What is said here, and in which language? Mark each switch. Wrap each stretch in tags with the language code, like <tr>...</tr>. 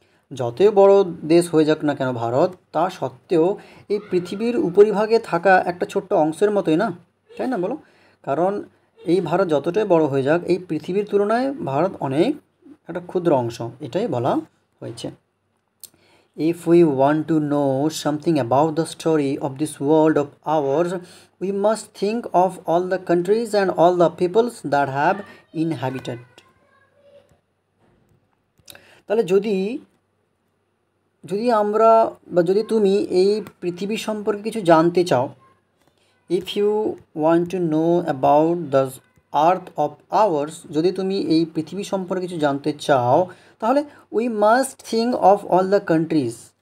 <bn>যতই বড় দেশ হয়ে যাক না কেন ভারত, তা সত্ত্বেও এই পৃথিবীর উপরিভাগে থাকা একটা ছোট্ট অংশের মতোই না, তাই না বলো? কারণ এই ভারত যতটাই বড় হয়ে যাক, এই পৃথিবীর তুলনায় ভারত অনেক একটা ক্ষুদ্র অংশ, এটাই বলা হয়েছে।</bn> <en>If we want to know something about the story of this world of ours, we must think of all the countries and all the peoples that have inhabited.</en> <bn>তাহলে যদি আমরা বা যদি তুমি এই পৃথিবী সম্পর্কে কিছু জানতে চাও,</bn> <en>if you want to know about the earth of ours,</en> <bn>যদি তুমি এই পৃথিবী সম্পর্কে কিছু জানতে চাও, তাহলে</bn> <en>we must think of all the countries,</en>